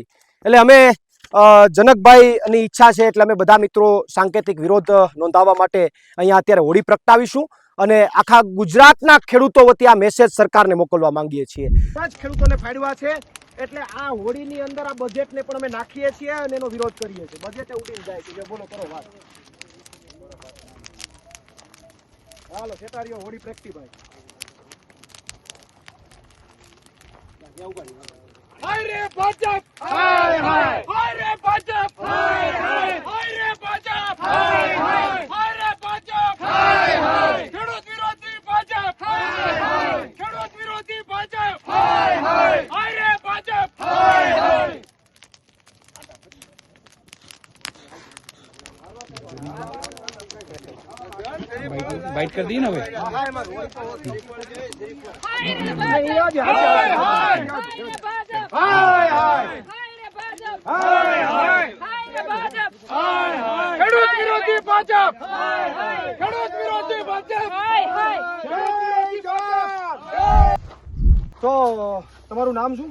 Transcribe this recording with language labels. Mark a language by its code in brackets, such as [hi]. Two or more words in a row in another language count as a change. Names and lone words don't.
[gu] એટલે અમે જનકભાઈની ઈચ્છા છે એટલે અમે બધા મિત્રો સાંકેતિક વિરોધ નોંધાવવા માટે અહીંયા અત્યારે હોળી પ્રગટાવીશું અને આખા ગુજરાતના ખેડૂતો વતી આ મેસેજ સરકારને મોકલવા માંગીએ છીએ। પાંચ ખેડૂતોને ફાડવા છે એટલે આ હોળીની અંદર આ બજેટને પણ અમે નાખીએ છીએ અને એનો વિરોધ કરીએ છીએ। બજેટે ઉડીને જાય છે, બોલો કરો વાત। હાલો સેટારીઓ હોળી પ્રગટી ભાઈ। [hi] हाय रे भाजप, हाय हाय, हाय रे भाजप, हाय हाय, हाय रे भाजप, हाय हाय, हाय रे भाजप, हाय हाय, [gu] ખેડૂત વિરોધી ભાજપ, હાય હાય, ખેડૂત વિરોધી ભાજપ, હાય હાય, હાય રે ભાજપ, હાય હાય। [hi] बाइट कर दी ना वे। [gu] ખેડૂત વિરોધી ભાજપ, ખેડૂત વિરોધી ભાજપ, તો તમારું નામ શું?